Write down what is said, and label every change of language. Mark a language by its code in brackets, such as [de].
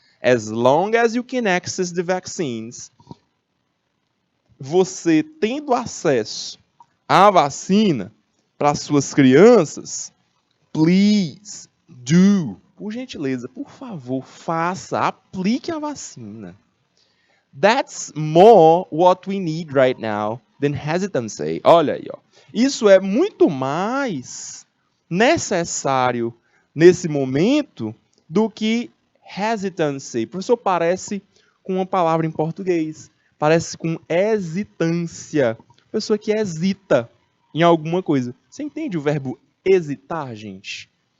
[en] As long as you can access the vaccines, [pt] você tendo acesso à vacina para suas crianças, [en] please do, [pt] por gentileza, por favor, faça, aplique a vacina. [en] That's more what we need right now than hesitancy. [pt] Olha aí, ó. Isso é muito mais necessário nesse momento do que hesitancy. Professor, parece com uma palavra em português. Parece com hesitância. Pessoa que hesita em alguma coisa. Você entende o verbo hesitar, gente?